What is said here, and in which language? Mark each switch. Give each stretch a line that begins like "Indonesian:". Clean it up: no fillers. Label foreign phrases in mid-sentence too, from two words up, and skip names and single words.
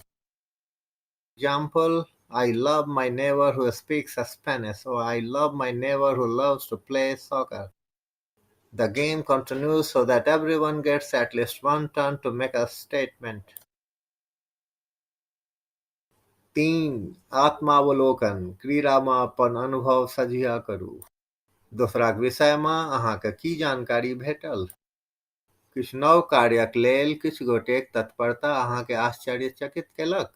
English: Example, I love my neighbor who speaks Spanish, or I love my neighbor who loves to play soccer. The game continues so that everyone gets at least one turn to make a statement. 3.
Maithili: आत्मावलोकन क्रीड़ामे अपन अनुभव साझा करू. दोसराक विषयमे अहाँके की जानकारी भेटल? किछु नव कार्यक लेल किछु गोटेक तत्परता अहाँके आश्चर्यचकित केलक?